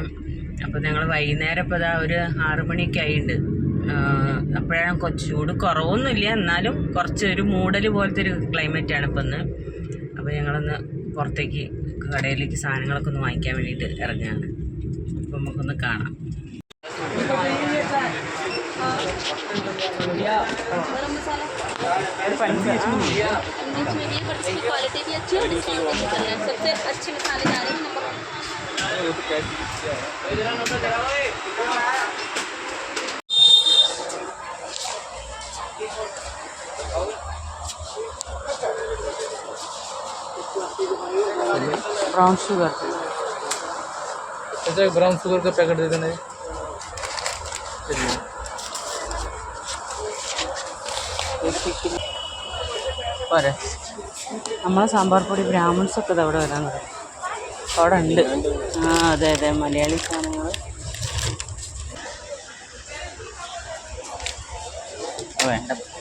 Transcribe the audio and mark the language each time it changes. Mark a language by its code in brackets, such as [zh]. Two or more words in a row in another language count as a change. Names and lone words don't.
[ml] അപ്പോൾ ഞങ്ങൾ വൈകുന്നേരം ഇപ്പോൾ ഒരു 6 മണിയൊക്കെ ആയിട്ടുണ്ട്. അപ്പോഴാണ് കുറച്ച് ചൂട് കുറവൊന്നുമില്ല, എന്നാലും കുറച്ച് ഒരു മൂടൽ പോലത്തെ ഒരു ക്ലൈമറ്റാണ് ഇപ്പം ഇന്ന്. അപ്പോൾ ഞങ്ങളൊന്ന് പുറത്തേക്ക് കടയിലേക്ക് സാധനങ്ങളൊക്കെ ഒന്ന് വാങ്ങിക്കാൻ വേണ്ടിയിട്ട് ഇറങ്ങുകയാണ്. അപ്പോൾ നമുക്കൊന്ന് കാണാം. [hi] क्वालिटी भी अच्छी है, डिस्काउंट भी चल रहा है। सबसे अच्छे मसाले जा रहे हैं नंबर [en] 1 brown sugar. [hi] अच्छा, एक [en] brown sugar [hi] का पैकेट दे देना। [ml] പോരെ, നമ്മളെ സാമ്പാർ പൊടി ബ്രാഹ്മിൺസൊക്കെ ഇത് അവിടെ വരാൻ തുടങ്ങി. അവിടെ ഉണ്ട്. അതെ അതെ, മലയാളി സാധനങ്ങൾ വേണ്ട.